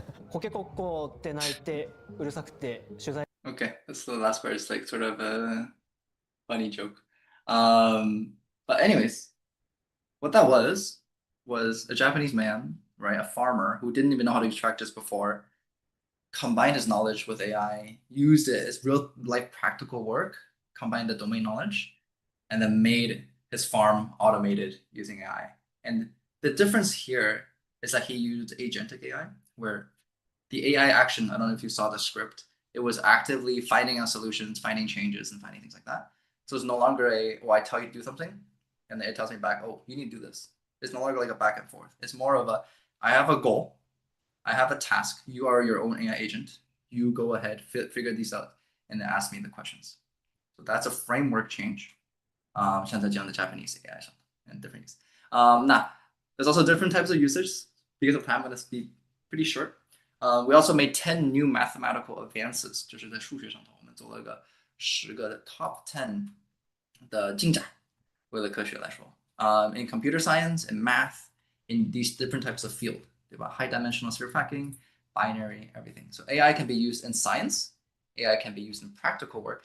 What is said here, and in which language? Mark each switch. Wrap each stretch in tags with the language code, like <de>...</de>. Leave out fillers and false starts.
<ja>コケコッコって鳴いてうるさくて取材。</ja> <en>Okay, that's the last part. It's like sort of a funny joke. But anyways, what that was a Japanese man, right, a farmer who didn't even know how to use tractors before, combined his knowledge with AI, used it as real life practical work, combined the domain knowledge, and then made his farm automated using AI. And the difference here is that he used Agentic AI, where the AI action, I don't know if you saw the script, it was actively finding out solutions, finding changes, and finding things like that. So it's no longer I tell you to do something, and it tells me back, oh, you need to do this. It's no longer like a back and forth. It's more of I have a goal, I have a task. You are your own AI agent. You go ahead, figure these out, and then ask me the questions. So that's a framework change.</en> <zh>像在讲的</zh> <en>Japanese AI 上 and different use. There's also different types of users. Because of time, I'm going to speak pretty short. We also made 10 new mathematical advances.</en> <zh>就是在数学上头，我们做了个10个 top 10的进展。为了科学来说，</zh> <en>in computer science and math, in these different types of field,</en> <zh>对吧</zh> <en>？High dimensional sphere tracking, binary, everything. So AI can be used in science. AI can be used in practical work.</en>